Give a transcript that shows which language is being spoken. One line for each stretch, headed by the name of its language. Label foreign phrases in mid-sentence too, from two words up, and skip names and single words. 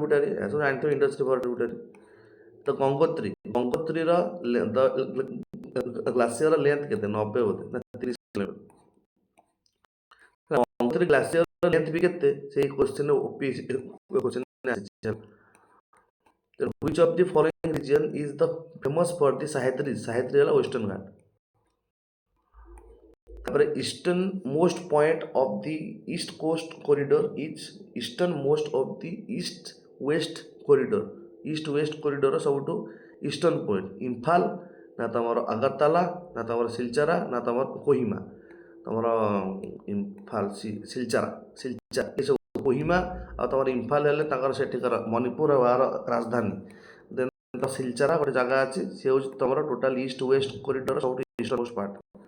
Odia: ସବୁ ଜାଣିଥିବ,
English: Indus river tributary.
Odia: ତ ଗଙ୍ଗୋତ୍ରୀର
English: glacier length
Odia: କେତେ? 90 ବୋଧେ ନା 30 କିଲୋମିଟର। ଗଙ୍ଗୋତ୍ରୀ
English: glacier length
Odia: ବି କେତେ ସେଇ
English: question OPSC question
Odia: ଆସିଛି।
English: Which of the following region is the famous for the Sahyadris?
Odia: Sahyadri ହେଲା western घाट।
English: ତାପରେ eastern most point of the east coast corridor is eastern most of the east west corridor।
Odia: east west corridor ସବୁଠୁ
English: eastern point
Odia: ଇମ୍ଫାଲ ନା ତମର ଅଗରତାଲା ନା ତମର ସିଲଚରା ନା ତମର କୋହିମା। ତମର ଇମ୍ଫାଲ ସିଲଚରା ଏସବୁ କୋହିମା ଆଉ ତମର ଇମ୍ଫାଲ ହେଲେ ତାଙ୍କର ସେଠିକାର ମଣିପୁର ଆଉ ଏହାର ରାଜଧାନୀ। ଦେନ୍ ସିଲଚରା ଗୋଟେ ଜାଗା ଅଛି, ସେ ହେଉଛି ତମର
English: total East West corridor
Odia: ସବୁଠୁ
English: eastern most part.